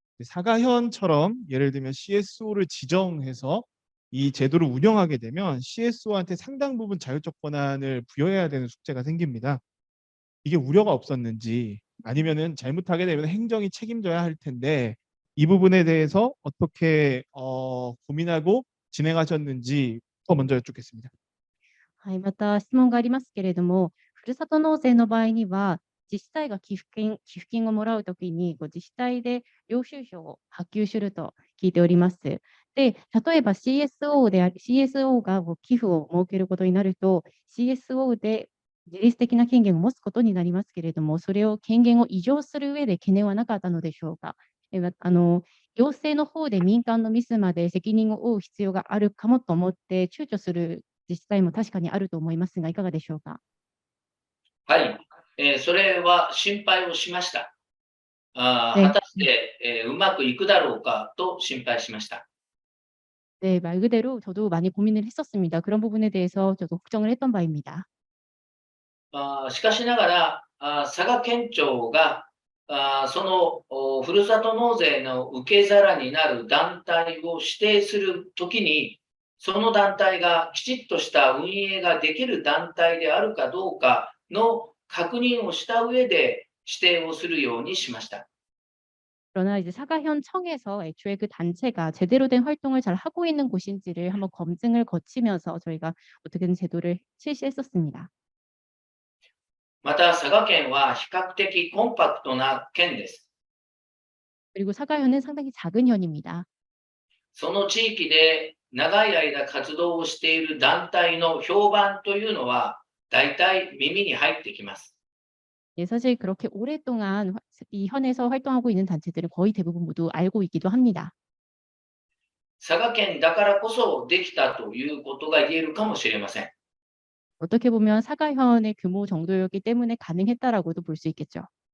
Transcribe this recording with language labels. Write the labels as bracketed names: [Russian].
[Korean] 사가현처럼 예를 들면 CSO를 지정해서 이 제도를 운영하게 되면 CSO한테 상당 부분 자율적 권한을 부여해야 되는 숙제가 생깁니다. 이게 우려가 없었는지 아니면은 잘못하게 되면 행정이 책임져야 할 텐데 이 부분에 대해서 어떻게 고민하고 진행하셨는지 먼저 여쭙겠습니다. [Japanese] はい、また質問がありますけれども、ふるさと納税の場合には、自治体が寄付金をもらうときに、自治体で領収書を発給すると聞いております。で、例えば CSO が寄付を設けることになると、CSO で自律的な権限を持つことになりますけれども、それを権限を移譲する上で懸念はなかったのでしょうか。行政の方で民間のミスまで責任を負う必要があるかもと思って躊躇する自治体も確かにあると思いますが、いかがでしょうか。はい、それは心配をしました。 [Korean] 네 [Japanese] 果たして、うまくいくだろうかと心配しました。 [Korean] 네, 말 그대로 저도 많이 고민을 했었습니다. 그런 부분에 대해서 저도 걱정을 했던 바입니다. [Japanese] しかしながら、佐賀県庁が、そのふるさと納税の受け皿になる団体を指定するときに、その団体がきちっとした運営ができる団体であるかどうかの確認をした上で指定をするようにしました。 [Korean] 그러나 이제 사가현 청에서 애초에 그 단체가 제대로 된 활동을 잘 하고 있는 곳인지를 한번 검증을 거치면서 저희가 어떻게든 제도를 실시했었습니다. [Japanese] また佐賀県は比較的コンパクトな県です。 [Korean] 그리고 사가현은 상당히 작은 현입니다. [Japanese] その地域で長い間活動をしている団体の評判というのは、大体耳に入ってきます。 [Korean] 예, 사실 그렇게 오랫동안 이 현에서 활동하고 있는 단체들은 거의 대부분 모두 알고 있기도 합니다. [Japanese] 佐賀県だからこそできたということが言えるかもしれません。 [Korean] 어떻게 보면 사가현의 규모 정도였기 때문에 가능했다라고도 볼 수 있겠죠.